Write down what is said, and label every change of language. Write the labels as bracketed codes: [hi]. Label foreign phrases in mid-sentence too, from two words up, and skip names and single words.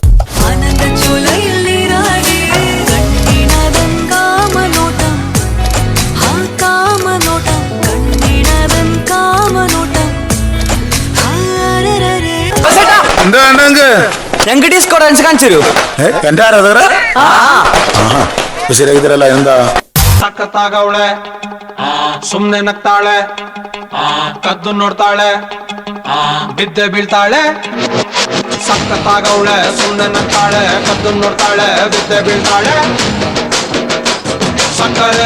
[ml] ഞങ്ങൾക്ക് ഡിസ്കോ ഡാൻസ് കാണിച്ചു തരൂ. എന്റെ ശരിയാക്കി തരല്ല. എന്താ [kn] ಸಖತ್ತಾಗವಳೆ ಸುಮ್ನೆ ನಗ್ತಾಳೆ ಕದ್ದು ನೋಡ್ತಾಳೆ ಬಿದ್ದೆ ಬೀಳ್ತಾಳೆ ಸಖತ್ತಾಗವಳೆ ಸುಮ್ನೆ ನಗ್ತಾಳೆ ಕದ್ದು ನೋಡ್ತಾಳೆ ಬಿದ್ದೆ ಬೀಳ್ತಾಳೆ ಸಕ್ಕರೆ